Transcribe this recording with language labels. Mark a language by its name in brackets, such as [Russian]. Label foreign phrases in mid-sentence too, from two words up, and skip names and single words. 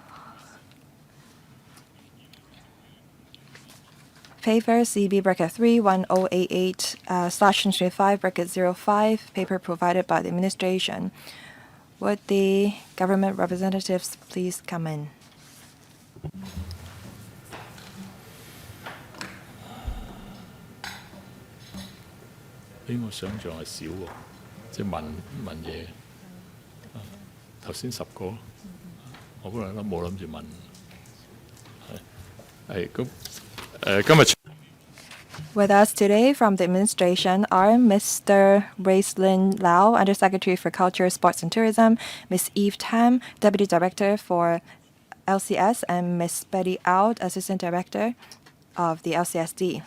[English] Paper CB bracket 3 1088 /25 bracket 05. Paper provided by the administration. Would the government representatives please come in? [Cantonese] 比我想象係少喎，即係問嘢。頭先10個，我本來都冇諗住問。係咁今日。 [English] With us today from the administration are Mr. Raislin Lau, Undersecretary for Culture, Sports and Tourism, Ms. Eve Tam, Deputy Director for LCS, and Ms. Betty Out, Assistant Director of the LCSD.